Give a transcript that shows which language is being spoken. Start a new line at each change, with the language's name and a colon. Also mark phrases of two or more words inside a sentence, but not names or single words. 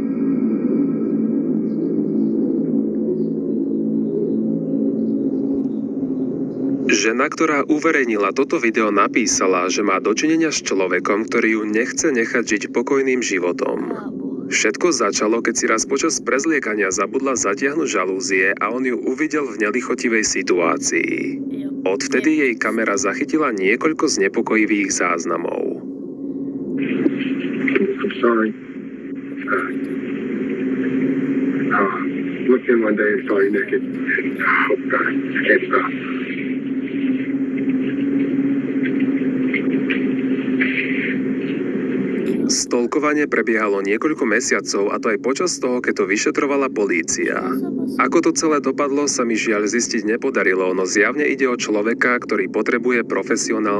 Slovak: Žena, ktorá uverejnila toto video, napísala, že má dočinenia s človekom, ktorý ju nechce nechať žiť pokojným životom. Kámo. Všetko začalo, keď si raz počas prezliekania zabudla zatiahnuť žalúzie a on ju uvidel v nelichotivej situácii. Jo. Odvtedy jej kamera zachytila niekoľko znepokojivých záznamov.
English: I'm sorry. Looked in one day and saw you naked. Oh, God, I can't stop.
Slovak: Stalkovanie prebiehalo niekoľko mesiacov a to aj počas toho, keď to vyšetrovala polícia. Ako to celé dopadlo, sa mi žiaľ zistiť nepodarilo, no zjavne ide o človeka, ktorý potrebuje profesionálnu pomoc.